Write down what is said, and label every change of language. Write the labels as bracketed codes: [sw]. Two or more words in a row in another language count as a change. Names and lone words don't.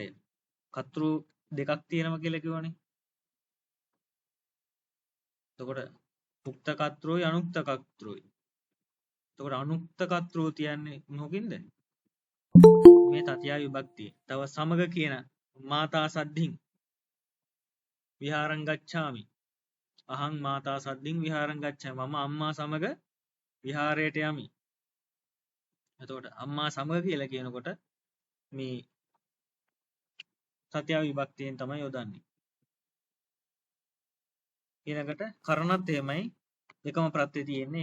[si] කතෘ දෙකක් තියෙනවා කියලා කිව්වනේ. එතකොට උක්ත කතෘයි අනුක්ත කතෘයි. එතකොට අනුක්ත කතෘ තියන්නේ මොකකින්ද? මේ තතියා විභක්තිය. තව සමග කියන [pi] මාතා සද්ධින් විහාරං ගච්ඡාමි. අහං මාතා සද්ධින් විහාරං ගච්ඡාමි. [si] මම අම්මා සමග විහාරයට යමි. එතකොට අම්මා සමග කියලා කියනකොට මේ තතියා විභක්තියෙන් තමයි යොදන්නේ. ඊළඟට කරණත් එහෙමයි එකම ප්‍රත්‍යය තියෙන්නේ.